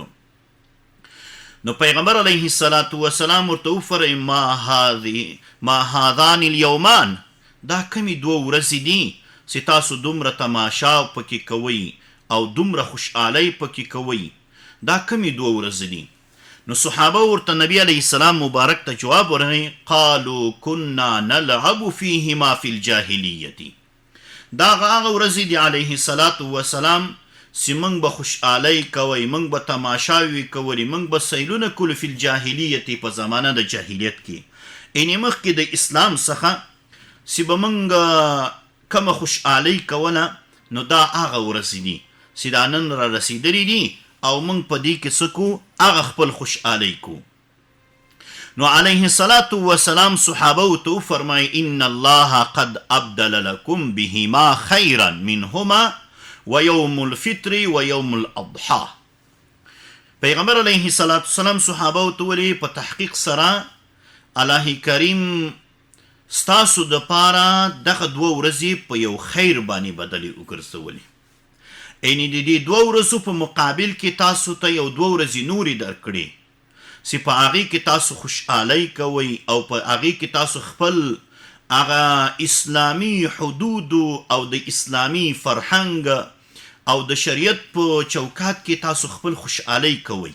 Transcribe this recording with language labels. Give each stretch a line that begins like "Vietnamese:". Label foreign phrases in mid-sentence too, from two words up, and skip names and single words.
Pashto: نو پیغمبر
Arabic: علیه السلام
Pashto: ورته وفرمایي
Arabic: ما هذان الیومان،
Pashto: دا کمې 2 ورځې دي چې تاسو دومره تماشا پکې کوئ او دومره خوشحالۍ پکې کوئ، دا کمې 2 ورځې دي؟ نو صحابه ورته نبی
Arabic: علیه السلام
Pashto: مبارک ته جواب ورکړی،
Arabic: قالوا كنا نلعب فيهما في الجاهلیة، دا
Pashto: هغه ورځې دي
Arabic: علیه السلام
Pashto: چې موږ به خوشحالۍ کوئ، موږ به تماشاوې کولې، موږ به سیلونه کولو
Arabic: فی الجاهلیة،
Pashto: په زمانه د جاهلیت کې، یعنې مخکې د اسلام څخه چې به موږ کومه خوشحالۍ کوله، نو دا هغه ورځې دي چې دا نن را رسېدلي دي او موږ په دې کې څه کوو؟ هغه خپل خوشحالۍ کوو. نو
Arabic: علیه السلام
Pashto: صحابه ته وفرمایي،
Arabic: ان الله قد ابدل لكم بهما خیرا منهما ويوم الفطر ويوم الاضحى.
Pashto: پیغمبر
Arabic: علیه السلام
Pashto: صحابه ته ویلي، په تحقیق سره الله کریم ستاسو د پاره دغه 2 ورځې په یو خیر باندې بدلې وګرځولې. یعنی د دې 2 ورځو په مقابل کې تاسو ته یو 2 ورځې نورې درکړي چې په هغې کې تاسو خوشحالۍ کوئ او په هغې کې تاسو خپل هغه اسلامي حدود او د اسلامي فرهنګ او د شریعت په چوکات کې تاسو خپل خوشحالۍ کوئ.